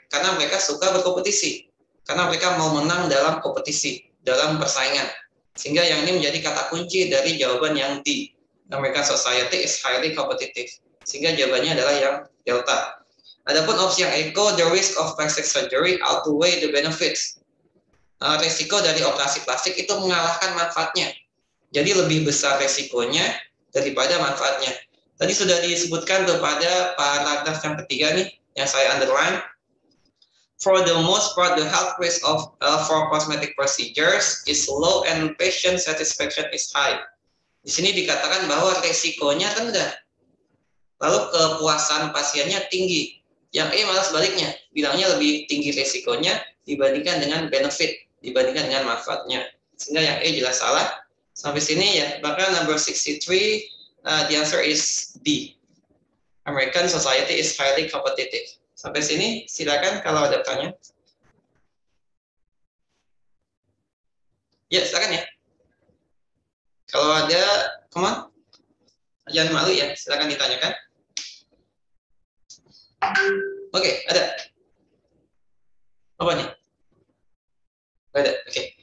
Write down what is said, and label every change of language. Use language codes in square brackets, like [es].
[id] Karena mereka suka berkompetisi, karena mereka mau menang dalam kompetisi, dalam persaingan. Sehingga yang ini menjadi kata kunci dari jawaban yang D. [en] American society is highly competitive. [id] Sehingga jawabannya adalah yang delta. Adapun opsi yang eco, [en] the risk of plastic surgery outweigh the benefits. [id] Risiko dari operasi plastik itu mengalahkan manfaatnya. Jadi lebih besar risikonya daripada manfaatnya. Tadi sudah disebutkan tuh pada paragraf yang ketiga nih, yang saya underline. [en] For the most part, the health risk for cosmetic procedures is low and patient satisfaction is high. [id] Di sini dikatakan bahwa risikonya rendah, lalu kepuasan pasiennya tinggi. Yang E malah sebaliknya, bilangnya lebih tinggi risikonya dibandingkan dengan benefit, dibandingkan dengan manfaatnya. Sehingga yang E jelas salah. Sampai sini ya, maka number 63, [en] the answer is B. American society is highly competitive. [id] Sampai sini silakan kalau ada tanya. Ya, silakan ya. Kalau ada, [en] come on. [id] Jangan malu ya, silakan ditanyakan. Oke, ada. Apa nih? Ada, oke.